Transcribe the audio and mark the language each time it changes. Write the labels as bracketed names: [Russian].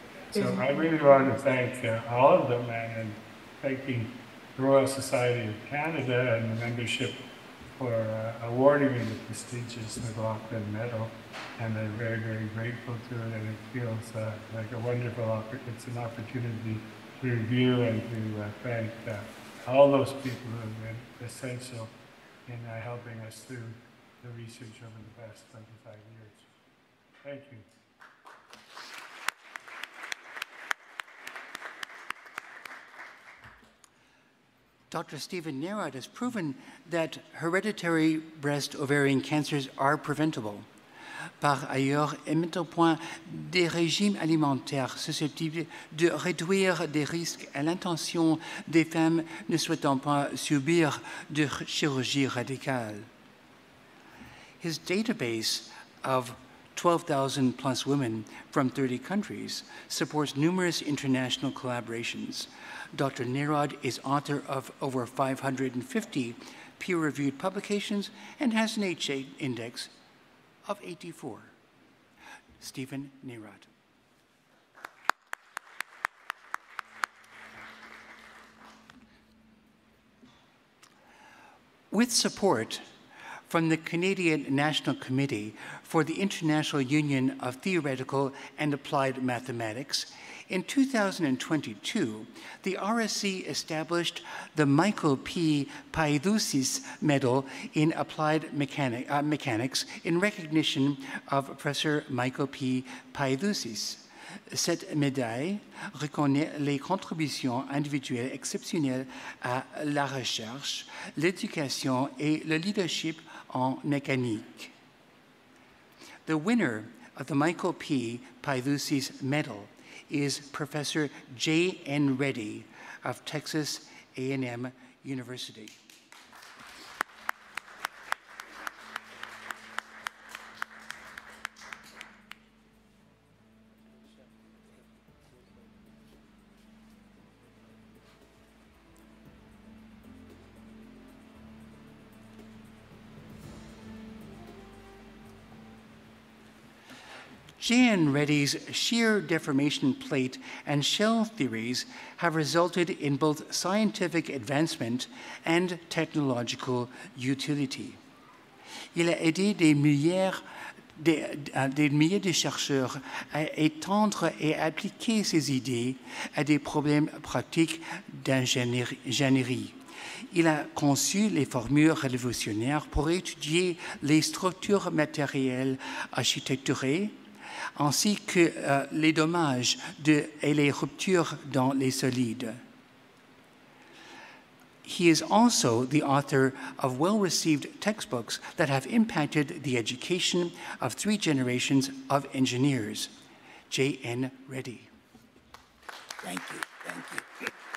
[English] So I really want to thank all of them, and thanking the Royal Society of Canada and the membership for awarding me the prestigious McLaughlin Medal, and I'm very, very grateful to it, and it feels like a wonderful it's an opportunity to review and to thank all those people who have been essential in helping us through the research over the past 25 years. Thank you. Dr. Stephen Nerad has proven that hereditary breast ovarian cancers are preventable. [French] Par ailleurs, et mettent au point des régimes alimentaires susceptibles de réduire des risques à l'intention des femmes ne souhaitant pas subir de chirurgie radicale. [English] His database of 12,000 plus women from 30 countries supports numerous international collaborations. Dr. Nerad is author of over 550 peer-reviewed publications and has an HA index of 84. Stephen Nerad. With support from the Canadian National Committee for the International Union of Theoretical and Applied Mathematics, in 2022, the RSC established the Michael P. Paidousis Medal in Applied Mechanics in recognition of Professor Michael P. Paidousis. [French] Cette médaille reconnaît les contributions individuelles exceptionnelles à la recherche, l'éducation et le leadership en mécanique. [English] The winner of the Michael P. Paidousis Medal is Professor J.N. Reddy of Texas A&M University. J.N. Reddy's shear deformation plate and shell theories have resulted in both scientific advancement and technological utility. [French] Il a aidé des milliers des milliers de chercheurs à étendre et appliquer ces idées à des problèmes pratiques d'ingénierie. Il a conçu les formules révolutionnaires pour étudier les structures matérielles architecturales ainsi que les dommages et les ruptures dans les solides. [English] He is also the author of well-received textbooks that have impacted the education of 3 generations of engineers. J.N. Reddy. Thank you, thank you.